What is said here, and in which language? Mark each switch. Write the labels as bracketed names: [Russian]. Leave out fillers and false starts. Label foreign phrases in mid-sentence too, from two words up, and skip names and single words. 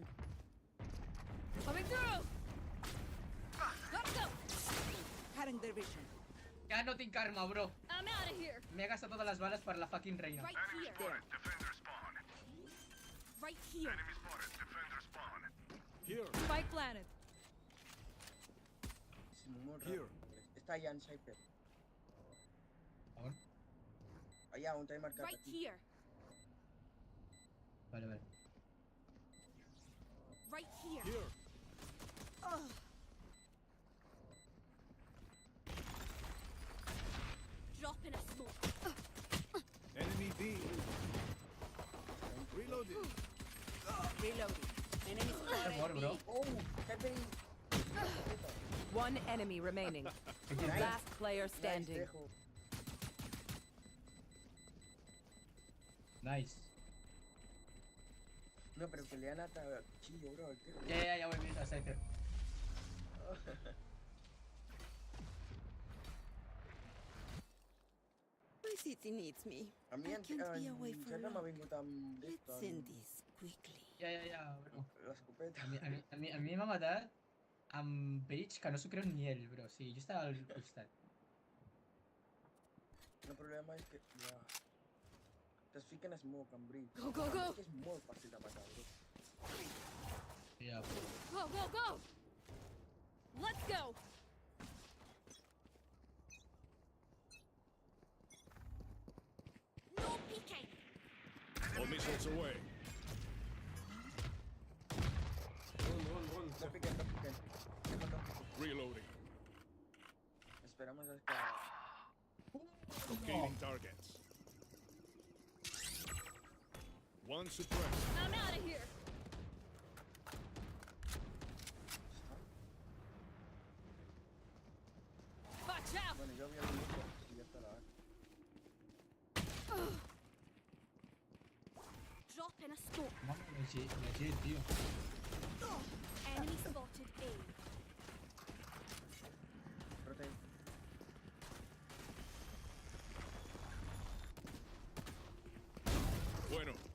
[English] Coming through. Gotta go. Cutting their vision. [Catalan] Ja no tinc arma, bro. [English] I'm out of here. [Catalan] M'he gastat totes les bales per la fucking reina. [English] Right here. Defender spawn. Right here. Enemy spotted. Defender spawn. Here. Spike planted. [Catalan] És molt [English] Here. [Catalan] raro. Està allà en Cypher. On? Allà on t'he marcat [English] Right [Catalan] aquí. [English] here. [Catalan] Vale. [English] Right here. Here. Dropping a smoke. Enemy B. Reloading. Reloading. Enemy [Catalan] Per [English] spotted [Catalan] mort, bro. [English] B. Oh, Cypher! One enemy remaining. Last player standing. Nice, Tejo. Nice. [Catalan] No, però que li ha anat a Chillo, bro, el Tejo. Ja ho he vist, a Cypher. [English] My city needs me. [Catalan] A mi [English] I [Catalan] en [English] can't be away for [Catalan] Serra m'ha [English] long. [Catalan] vingut amb [English] Let's [Catalan] d'esto, [English] end this quickly. [Catalan] Ja, bro. l'escopeta. A mi m'ha matat amb Bridge que no s'ho creu ni ell, bro. O sigui, jo estava al costat. El problema és que... Ja... Te'ls fiquen smoke amb bridge. [English] Go, go, go. [Catalan] És molt fàcil de matar, bro. Ja, bro. [English] Go, go, go. Let's go. No peeking. All missiles away. [Catalan] No piquen. [English] Reloading. [Spanish] Esperamos a que... [English] Locating targets. One suppressed. I'm out of here. Watch out. [Spanish] Bueno, yo había venido y ya está la A. [English] Dropping a smoke. [Spanish] Mama, legit, tío. [English] Enemy spotted A. Rotate. [Spanish] Bueno.